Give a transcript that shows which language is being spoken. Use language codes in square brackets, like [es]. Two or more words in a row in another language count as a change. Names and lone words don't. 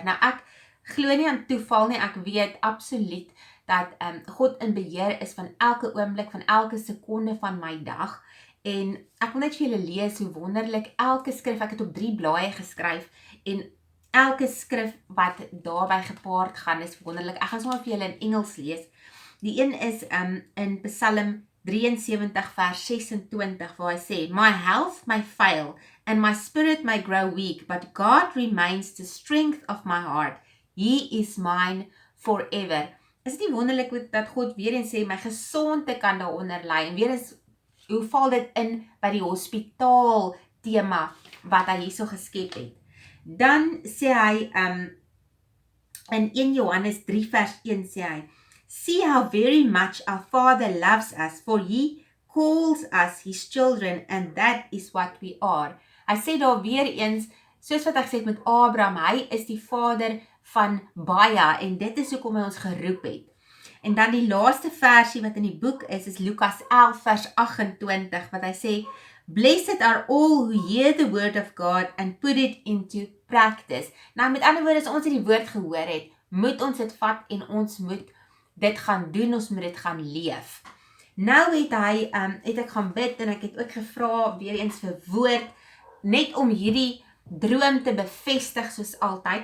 [af] Nou ek glo nie aan toeval nie, ek weet absoluut dat God in beheer is van elke oomblik, van elke sekonde van my dag, En ek wil net vir julle lees hoe wonderlik elke skrif, ek het op 3 blaaie geskryf, en elke skrif wat daarby gepaard gaan is wonderlik. Ek gaan sommer vir julle in Engels lees. Die een is in Psalm 73 vers 26 waar hy sê, [en] My health may fail and my spirit may grow weak, but God remains the strength of my heart. He is mine forever. [af] Is dit nie wonderlik dat God weer eens sê, my gesondte kan daaronder lê, en weer eens, hoe val dit in by die hospitaal tema wat hy hierso geskep het. Dan sê hy, in 1 Johannes 3 vers 1 sê hy, [en] See how very much our Father loves us, for He calls us His children, and that is what we are. [af] Hy sê daar weer eens, soos wat hy gesê het met Abraham, hy is die vader van baie, en dit is hoekom hy ons geroep het. En dan die laaste versie wat in die boek is Lukas 11 vers 28, wat hy sê, [en] Blessed are all who hear the word of God and put it into practice. [af] Nou met ander woorde, as ons die woord gehoor het, moet ons dit vat en ons moet dit gaan doen, ons moet dit gaan leef. Nou het ek gaan bid en ek het ook gevra weer eens vir woord, net om hierdie droom te bevestig soos altyd.